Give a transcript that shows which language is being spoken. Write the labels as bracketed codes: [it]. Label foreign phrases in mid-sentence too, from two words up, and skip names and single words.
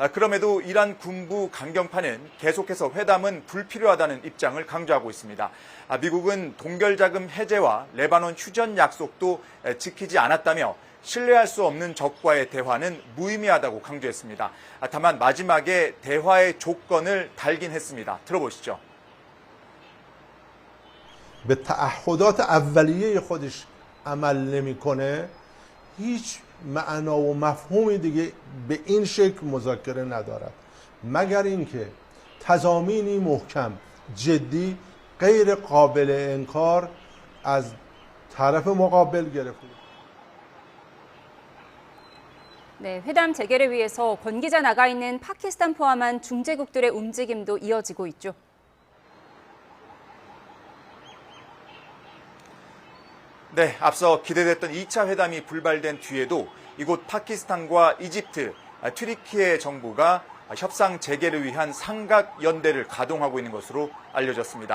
[ko] 그럼에도 이란 군부 강경파는 계속해서 회담은 불필요하다는 입장을 강조하고 있습니다. 미국은 동결자금 해제와 레바논 휴전 약속도 지키지 않았다며 신뢰할 수 없는 적과의 대화는 무의미하다고 강조했습니다. 다만 마지막에 대화의 조건을 달긴 했습니다. 들어보시죠. [fa] به تعهدات اولیه خودش عمل نمیکنه هیچ معنا و مفهومی دیگه به این شکل مذاکره ندارد مگر اینکه تضامینی محکم جدی غیر قابل انکار از طرف مقابل گرفته [ko] 네, 회담 재개를 위해서 권기자 나가 있는 파키스탄 포함한 중재국들의 움직임도 이어지고 있죠. 네, 앞서 기대됐던 2차 회담이 불발된 뒤에도 이곳 파키스탄과 이집트, 튀르키예 정부가 협상 재개를 위한 삼각연대를 가동하고 있는 것으로 알려졌습니다.